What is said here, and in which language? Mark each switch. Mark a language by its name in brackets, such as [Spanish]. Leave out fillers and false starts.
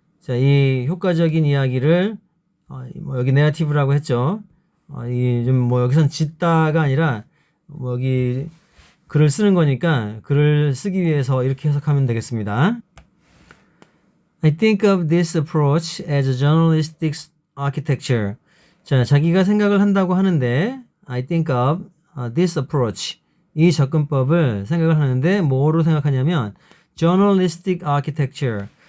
[Korean] 자, 이 효과적인 이야기를 뭐 여기 narrative라고 했죠. 여기선 짓다가 아니라 여기 글을 쓰는 거니까 글을 쓰기 위해서 이렇게 해석하면 되겠습니다. [English] I think of this approach as a journalistic architecture. [Korean] 자, 자기가 생각을 한다고 하는데 [English] I think of this approach. [Korean] 이 접근법을 생각을 하는데 뭐로 생각하냐면 [English] journalistic architecture.